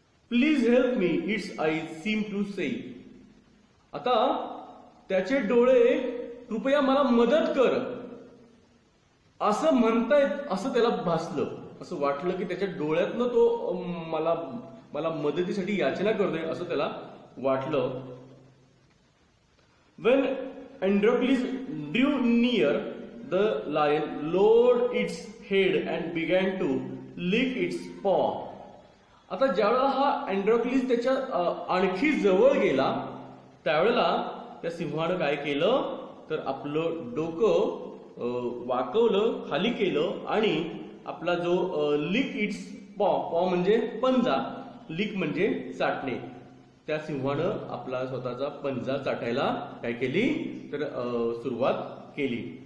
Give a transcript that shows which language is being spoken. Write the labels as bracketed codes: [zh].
[en] Please help me, it's eyes seem to say. [mr] आता त्याचे डोळे, कृपया मला मदत कर असं म्हणतायत, असं त्याला भासलं. असं वाटलं की त्याच्या डोळ्यातनं तो मला मदतीसाठी याचना करतोय असं त्याला वाटलं. [en] When Androcles drew near, the lion lowered its head and began to lick its paw. [mr] आता ज्यावेळेला हा अँड्रोक्लिस त्याच्या आणखी जवळ गेला, त्यावेळेला त्या सिंहानं काय केलं तर आपलं डोकं वाकवलं, खाली केलं आणि आपला जो लिक इट्स पॉ म्हणजे पंजा, लिक म्हणजे चाटणे, त्या सिंहानं आपला स्वतःचा पंजा चाटायला काय केली तर सुरुवात केली.